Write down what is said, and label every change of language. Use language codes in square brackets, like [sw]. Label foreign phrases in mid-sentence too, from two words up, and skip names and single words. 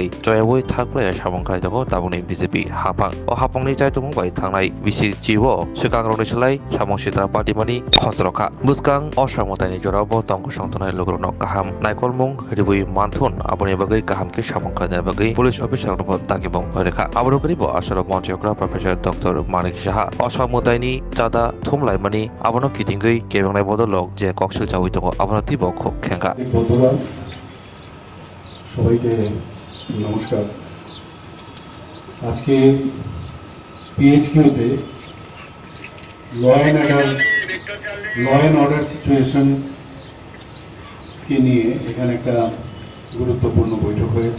[trp] जयावै थाख्लाया सामंखाय दङ ताबुनि बिजेपि हाफां अ हाफांनि जायतुमं बाय थांनाय बिसि जिवो सुकांरंनि सोलाय सामं सिद्रा पार्टिमानि खसरखा बुसकां असामतायनि जराव तंग संतनाय लोगरनो गाहाम नायकलमुं रिबुइ मानथुन आबनि बागै गाहाम के सामंखायनि बागै [en] police officer [trp] ताकिबं भरेखा आबरकरिबो आसाम मन्त्रियक्रा प्रफेसर डक्टर मानिक साहा असामतायनि चादा थुमलायमानि आबनो किथिंगै केबंनाय बदलक जे कक्सिल जावै दङ आबनो तिबो खुब खेंगा [bn] বন্ধুরা সবাইকে নমস্কার। আজকে পিএইচকিউতে [en] law and order situation [bn] কে নিয়ে এখানে একটা গুরুত্বপূর্ণ বৈঠক হয়েছে।